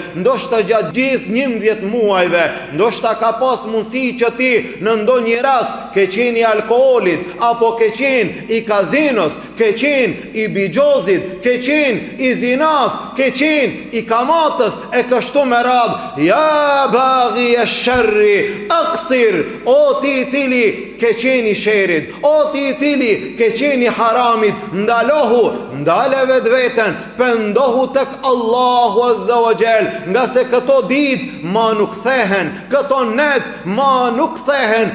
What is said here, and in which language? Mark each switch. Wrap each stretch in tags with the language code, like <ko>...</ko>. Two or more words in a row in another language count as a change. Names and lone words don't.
<sq>Ndoshta gjatë gjithë 11 muajve, ndoshta ka pas mundësi që ti në ndonjë rast ke qenë i alkoolit, apo ke qenë i kazinos, ke qenë i bigjozit, ke qenë i zinas, ke qenë i kamatës e kështu me radhë.</sq> <ar>يا باغي الشر أقصر.</ar> <sq>O ti i cili ke qeni sherit, o ti i cili ke qeni haramit, ndale vetë vetën, pëndohu tek Allahu</sq> <ar>عز وجل,</ar> <sq>nga se këto dit ma nuk thehen, këto net ma nuk thehen.</sq>